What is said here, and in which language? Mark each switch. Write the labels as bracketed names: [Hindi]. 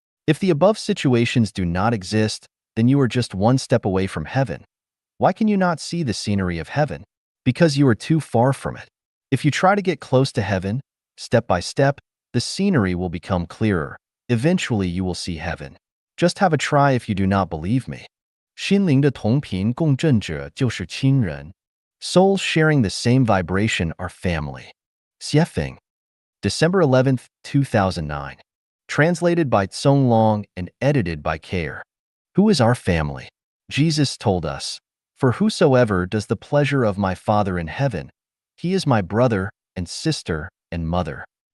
[English] If the above situations do not exist, then you are just one step away from heaven. Why can you not see the scenery of heaven? Because you are too far from it. If you try to get close to heaven, step by step, the scenery will become clearer. Eventually, you will see heaven. Just have a try if you do not believe me. [Chinese] 心灵的同频共振者就是亲人. [English] Souls sharing the same vibration are family. Xiefeng. December 11th, 2009. Translated by Tsong Long and edited by Care. Who is our family? Jesus told us, "For whosoever does the pleasure of my Father in heaven, he is my brother and sister and mother."